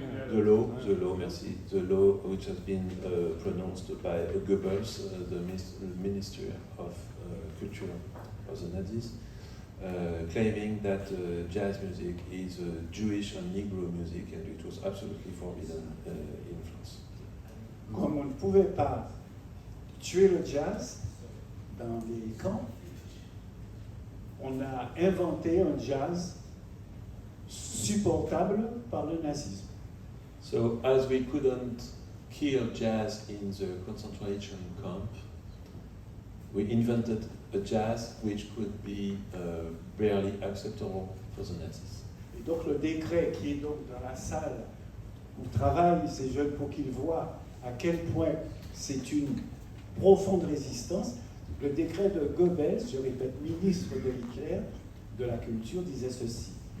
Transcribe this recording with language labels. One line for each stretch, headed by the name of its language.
English: The law, merci. The law which has been pronounced by Goebbels, the Minister of Culture of the Nazis, claiming that jazz music is Jewish and Negro music and it was absolutely forbidden in France.
French: Comme on ne pouvait pas tuer le jazz dans les camps, on a inventé un jazz supportable par le nazisme.
English: So as we couldn't kill jazz in the concentration camp, we invented a jazz which could be barely acceptable for the Nazis.
French: Et donc le décret qui est donc dans la salle où travaillent ces jeunes pour qu'ils voient à quel point c'est une profonde résistance, le décret de Goebbels, je répète, ministre de Hitler de la Culture, disait ceci.